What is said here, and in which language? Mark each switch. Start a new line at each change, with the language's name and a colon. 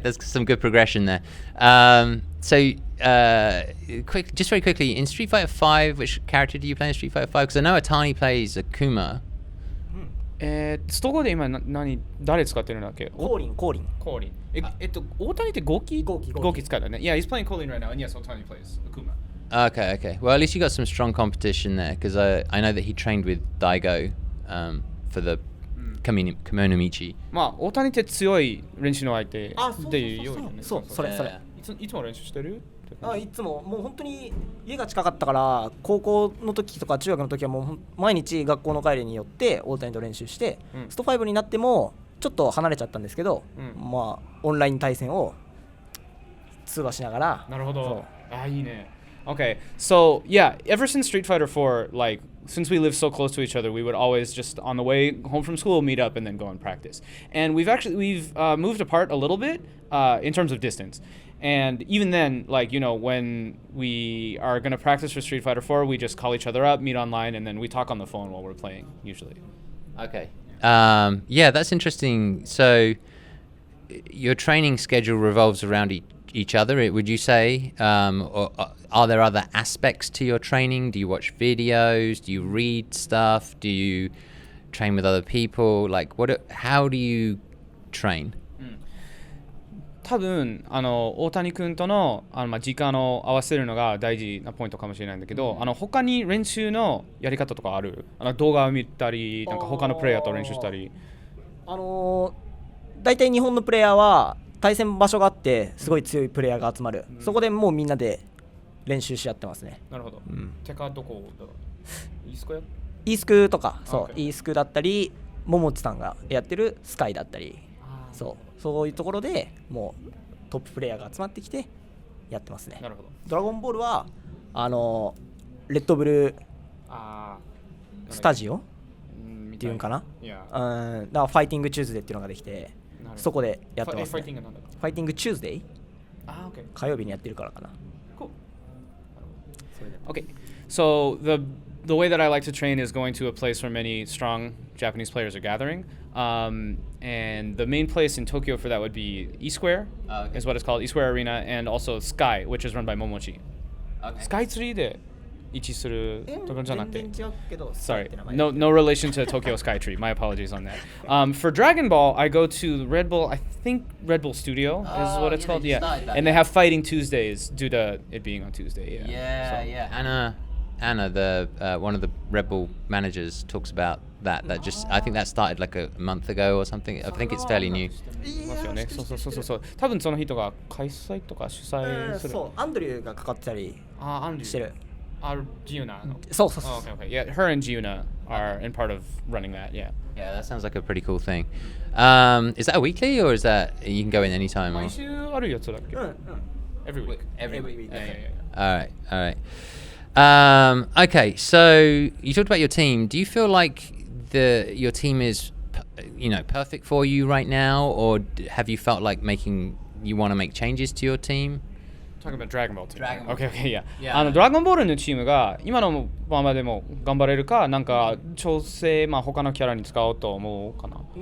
English: There's some good progression there. Just very quickly, in Street Fighter 5, which character do you play in Street Fighter 5? Because I know Otani plays Akuma.
Japanese: スト5で今誰使ってるんだっけ？コーリン。大谷ってゴキ使うんだね。
English: Yeah, he's playing Colin right now, and yes, Otani plays Akuma. Okay. Well, at least you got some strong competition there, because I know that he trained with Daigo for the Kimono Michi.
Japanese: まあ、大谷って強い練習の相手っていうようにね。それ。いつも練習してる？いつももう本当に家が近かったから、高校の時とか中学の時はもう毎日学校の帰りによって大谷と練習して、スト5になってもちょっと離れちゃったんですけど、まあオンライン対戦を通話しながら。なるほど。いいね。
English: Okay, so yeah, ever since Street Fighter 4, like since we live so close to each other, we would always just on the way home from school meet up and then go and practice. And we've moved apart a little bit in terms of distance. And even then, like, when we are going to practice for Street Fighter 4, we just call each other up, meet online, and then we talk on the phone while we're playing, usually. Okay. Yeah, that's interesting. So your training schedule revolves around each other, would you say? Or are there other aspects to your training? Do you watch videos? Do you read stuff? Do you train with other people? Like, how do you train?
Japanese: 多分大谷君との時間を合わせるのが大事なポイントかもしれないんだけど、他に練習のやり方とかある？動画を見たり、なんか他のプレイヤーと練習したり。大体日本のプレイヤーは対戦場所があってすごい強いプレイヤーが集まる、そこでもうみんなで練習し合ってますね。なるほど。てかどこだろう？イースクとか、イースクだったり、桃地さんがやってるスカイだったり、そういうところでもうトッププレイヤーが集まってきてやってますね。なるほど。ドラゴンボールはレッドブルスタジオっていうんかな、だからファイティングチューズデーっていうのができて、そこでやってますね。ファイティングチューズデー、火曜日にやってるからかな。
English: Okay, so the way that I like to train is going to a place where many strong Japanese players are gathering. And the main place in Tokyo for that would be E-Square, is what it's called, E-Square Arena, and also Sky, which is run by Momochi.
Japanese: Sky 3 で位置するところじゃなくて。
English: Sorry, no relation to Tokyo Skytree. My apologies on that. For Dragon Ball, I go to Red Bull, I think Red Bull Studio is what it's called. Yeah, and they have Fighting Tuesdays due to it being on Tuesday. Yeah. Anna, the one of the Red Bull managers, talks about that just I think that started like a month ago or something. I think it's fairly new.
Japanese: そう。多分その人が開催とか主催する。そう、アンドリューがかかってたりしてる。 Giuna. そう。
English: Okay. Yeah, her and Giuna are in part of running that. Yeah, that sounds like a pretty cool thing. Is that a weekly or is that you can go in anytime?
Japanese: 毎週あるやつだっけ？
English: Every week. Every week. Yeah. All right. Okay, so you talked about your team. Do you feel like your team is, perfect for you right now, or have you felt like you want to make changes to your team? Talking about Dragon Ball team. Okay, yeah.
Japanese: ドラゴンボールのチームが今のままでも頑張れるか、なんか調整他のキャラに使おうと思うかな。